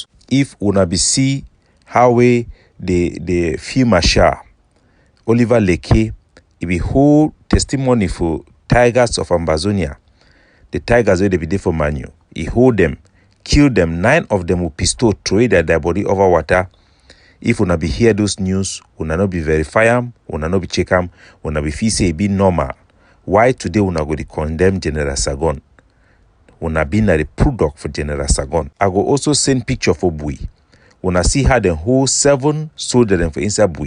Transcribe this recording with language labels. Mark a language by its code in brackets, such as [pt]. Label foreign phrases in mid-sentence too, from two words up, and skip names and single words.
[pcm] If una be see how way the field marshal Oliver Leke, it be whole testimony for tigers of Ambazonia. The tigers where they be there for Manu. He hold them, kill them, 9 of them with pistol, throw their body over water. If una be hear those news, una no be verify am, una no be check am, una be feel say e be normal. Why today una go dey condemn General Sagon? Una be na the product for General Sagon. I go also send picture for Bui. Una see how the whole 7 soldiers them for inside Bui.